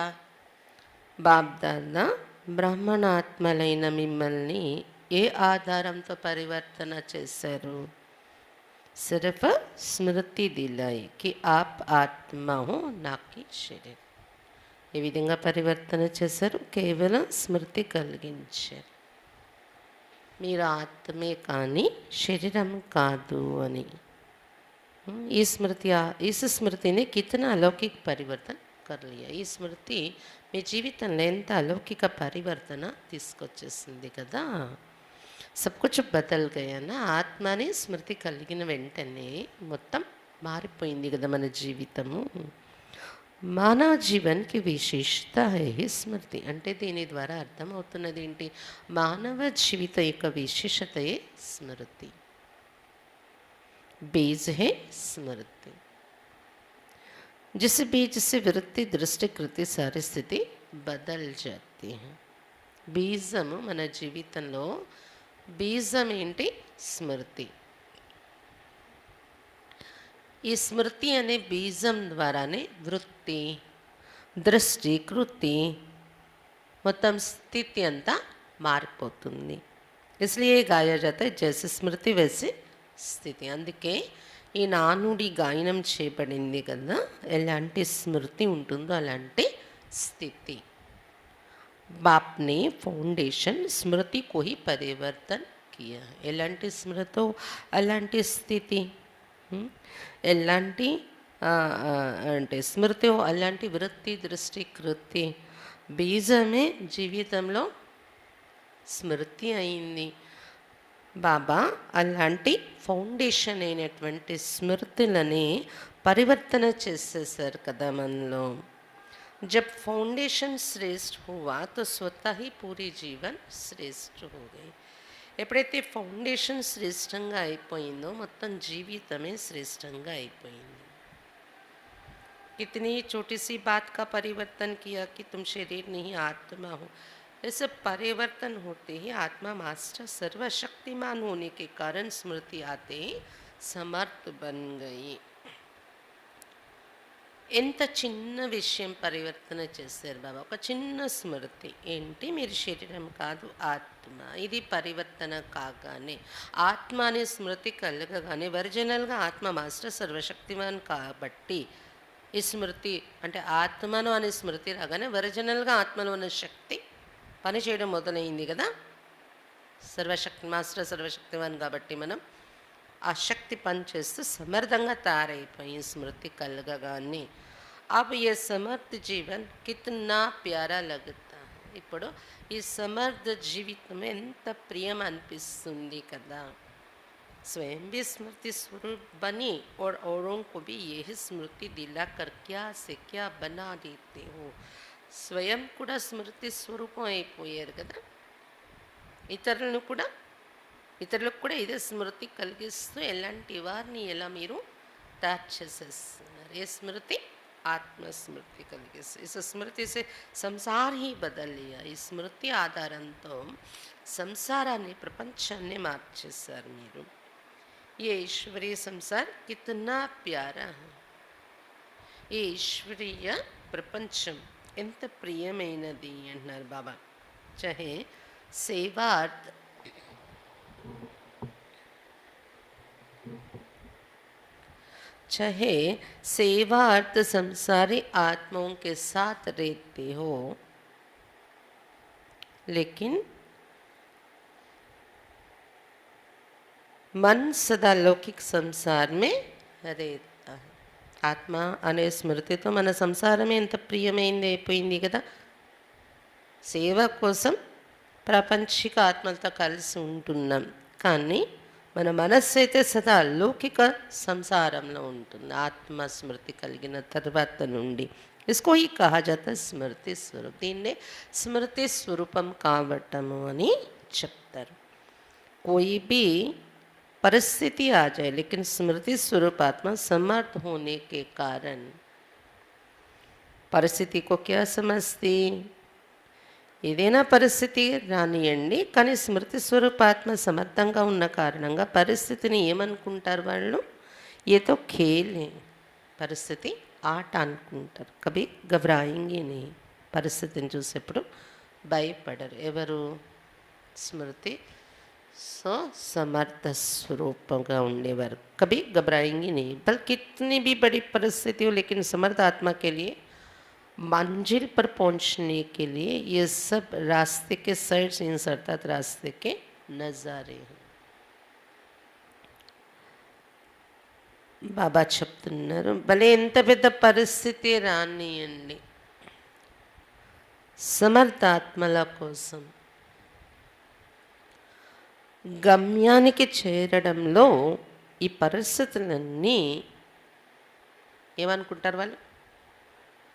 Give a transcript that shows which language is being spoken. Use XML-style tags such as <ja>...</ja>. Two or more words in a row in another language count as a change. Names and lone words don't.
<te>बाप दादा బ్రాహ్మణ ఆత్మలైన మిమ్మల్ని ఏ ఆధారంతో పరివర్తన చేశారు?</te> <hi>सिर्फ स्मृति दिलाई कि आप आत्मा हो ना कि शरीर.</hi> <te>ఏ విధంగా పరివర్తన చేశారు? కేవలం స్మృతి కలిగించారు. మీరు ఆత్మే కానీ శరీరం కాదు అని.</te> <hi>इस स्मृति ने कितना अलौकिक परिवर्तन कर लिया.</hi> <te>ఈ స్మృతి మీ జీవితంలో ఎంత అలౌకిక పరివర్తన తీసుకొచ్చేసింది కదా.</te> <hi>सब कुछ बदल गया ना.</hi> <te>ఆత్మని స్మృతి కలిగిన వెంటనే మొత్తం మారిపోయింది కదా మన జీవితము.</te> <hi>मानव जीवन की विशेषता है स्मृति</hi> <te>అంటే దీని ద్వారా అర్థమవుతున్నది ఏంటి? మానవ జీవిత యొక్క విశేషతయే స్మృతి.</te> <hi>बीज है स्मृति. जिस बीज से वृत्ति दृष्टि कृति सारी स्थिति बदल जाती है.</hi> <te>బీజము మన జీవితంలో బీజం ఏంటి? స్మృతి. ఈ స్మృతి అనే బీజం ద్వారానే వృత్తి దృష్టి కృతి మొత్తం స్థితి అంతా మారిపోతుంది.</te> <hi>इसलिए गाया जाता है जैसे स्मृति वैसे స్థితి.</hi> <te>అందుకే ఈ నానుడి గాయనం చేయబడింది కదా, ఎలాంటి స్మృతి ఉంటుందో అలాంటి స్థితి.</te> <hi>बाप ने फाउंडेशन स्मृति को ही परिवर्तन किया.</hi> <te>ఎలాంటి స్మృతో అలాంటి స్థితి, ఎలాంటి అంటే స్మృతి అలాంటి వృత్తి దృష్టి కృతి బీజమే జీవితంలో స్మృతి అయింది. బాబా అలాంటి ఫౌండేషన్ అయినటువంటి స్మృతులని పరివర్తన చేసేసారు కదా మనలో.</te> <hi>जब फाउंडेशन श्रेष्ठ हुआ तो स्वतः ही पूरी जीवन श्रेष्ठ हो गई.</hi> <te>ఎప్పుడైతే ఫౌండేషన్ శ్రేష్టంగా అయిపోయిందో మొత్తం జీవితమే శ్రేష్టంగా అయిపోయింది.</te> <hi>कितनी छोटी सी बात का परिवर्तन किया कि तुम शरीर नहीं आत्मा हो. ऐसे परिवर्तन होते ही आत्मा मास्टर सर्वशक्तिमान होने के कारण स्मृति आते ही समर्थ बन गई.</hi> <te>ఎంత చిన్న విషయం పరివర్తన చేశారు బాబా. ఒక చిన్న స్మృతి ఏంటి? మీరు శరీరం కాదు ఆత్మ. ఇది పరివర్తన కాగానే ఆత్మ అనే స్మృతి కలగగానే ఒరిజినల్గా ఆత్మ మాస్టర్ సర్వశక్తిమాన్ కాబట్టి ఈ స్మృతి అంటే ఆత్మను అనే స్మృతి రాగానే ఒరిజినల్గా ఆత్మలో ఉన్న శక్తి పని చేయడం మొదలైంది కదా. సర్వశక్తి మాస్టర్ సర్వశక్తివాన్ కాబట్టి మనం ఆ శక్తి పని చేస్తూ సమర్థంగా తయారైపోయి స్మృతి కలగగానే</te> <hi>अब ये समर्थ जीवन कितना प्यारा लगता है.</hi> <te>ఇప్పుడు ఈ సమర్థ జీవితం ఎంత ప్రియం అనిపిస్తుంది కదా.</te> <hi>स्वयं भी स्मृति स्वरूप बनी और औरों को भी यही स्मृति दिलाकर क्या से क्या बना देते हो.</hi> <te>స్వయం కూడా స్మృతి స్వరూపం అయిపోయారు కదా. ఇతరులకు కూడా ఇదే స్మృతి కలిగిస్తూ ఎలాంటి వారిని ఎలా మీరు తయారు చేసేస్తున్నారు. ఏ స్మృతి? ఆత్మస్మృతి కలిగిస్తుంది. ఈ</te> <hi>स्मृति से संसार ही बदल लिया.</hi> <te>ఈ స్మృతి ఆధారంతో సంసారాన్ని ప్రపంచాన్ని మార్చేశారు మీరు.</te> <hi>ये ईश्वरीय संसार कितना प्यारा है.</hi> <te>ఈ ఈశ్వరీయ ప్రపంచం ఎంత ప్రియమైనది అంటున్నారు బాబా.</te> <hi>चाहे सेवार्थ चाहे सेवा अर्थ संसारी आत्माओं के साथ रहते हो, लेकिन मन सदा लौकिक संसार में रहता है.</hi> <te>ఆత్మ అనే స్మృతితో మన సంసారమే ఎంత ప్రియమైంది అయిపోయింది కదా. సేవ కోసం ప్రాపంచిక ఆత్మలతో కలిసి ఉంటున్నాం, కానీ మన మనస్సు అయితే సదా లౌకిక సంసారంలో ఉంటుంది. ఆత్మ స్మృతి కలిగిన తర్వాత నుండి</te> <hi>इसको ई कहा जाता स्मृति स्वरूप.</hi> <te>దీన్నే స్మృతి స్వరూపం కావటము అని చెప్తారు.</te> <hi>కోయి भी परिस्थिति आ जाए लेकिन स्मृति स्वरूप आत्मा समर्थ होने के कारण परिस्थिति को क्या समझती.</hi> <te>ఏదైనా పరిస్థితి రానియండి, కానీ స్మృతి స్వరూపాత్మ సమర్థంగా ఉన్న కారణంగా పరిస్థితిని ఏమనుకుంటారు వాళ్ళు? ఏదో ఖేలే, పరిస్థితి ఆట అనుకుంటారు.</te> <hi>कभी घबराएंगे नी.</hi> <te>పరిస్థితిని చూసేప్పుడు భయపడరు ఎవరు? స్మృతి సో సమర్థ స్వరూపంగా ఉండేవారు.</te> <hi>कभी घबराएंगे नहीं, बल्कि कितनी भी बड़ी परिस्थिति हो लेकिन समर्थ आत्मा के लिए मंजिल पर पहुंचने के लिए ये सब रास्ते के</hi> <en>side scenes</en> <hi>अर्थात रास्ते के नज़ारे हैं.</hi> <te>బాబా చెప్తున్నారు, భలే ఎంత పెద్ద పరిస్థితి రానియండి, సమర్థ ఆత్మల కోసం గమ్యానికి చేరడంలో ఈ పరిస్థితులన్నీ ఏమనుకుంటారు వాళ్ళు?</te>